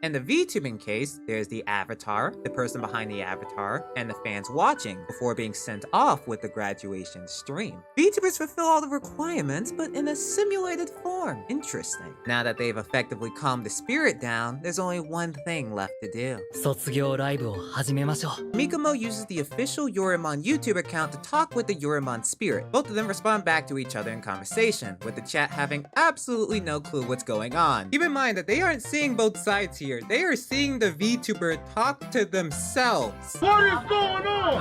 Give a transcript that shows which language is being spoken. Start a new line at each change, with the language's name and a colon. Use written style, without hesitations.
English: In the VTubing case, there's the avatar, the person behind the avatar, and the fans watching before being sent off with the graduation stream. VTubers fulfill all the requirements, but in a simulated form. Interesting. Now that they've effectively calmed the spirit down, there's only one thing left to do.
Japanese: 卒業ライブを始めましょう。
English: Mikomo uses the official Yoromon YouTube account to talk with the Yoromon spirit. Both of them respond back to each other in conversation, with the chat having absolutely no clue what's going on. Keep in mind that they aren't seeing both sides here. They are seeing the VTuber talk to themselves. What is going on?